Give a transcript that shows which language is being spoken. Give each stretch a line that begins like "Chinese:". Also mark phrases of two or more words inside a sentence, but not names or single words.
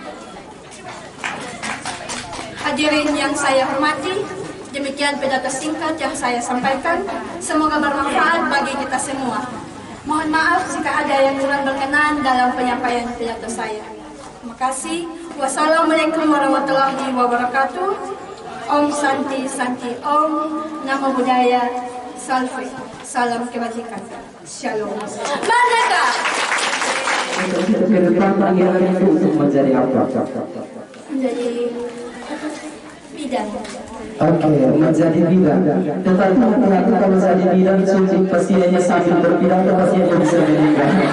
Indonesian: Hadirin yang saya hormati, demikian pidato singkat yang saya sampaikan. Semoga bermanfaat bagi kita semua. Mohon maaf jika ada yang kurang berkenan dalam penyampaian pidato saya. Terima kasih.
Arabic: Wassalamualaikum warahmatullahi wabarakatuh.
Sanskrit: Om Santi Santi Om.
Pali: Namo Buddhaya.
Latin: Salve.
Indonesian: Salam kebajikan. Shalom. Merdeka. Untuk ke depan panggilan itu untuk menjadi apa? Menjadi bidan. Oke, menjadi bidan. Tetapi hati-hati kalau menjadi bidan suntik pasti hanya sambil berpidato pasti hanya bisa meninggal.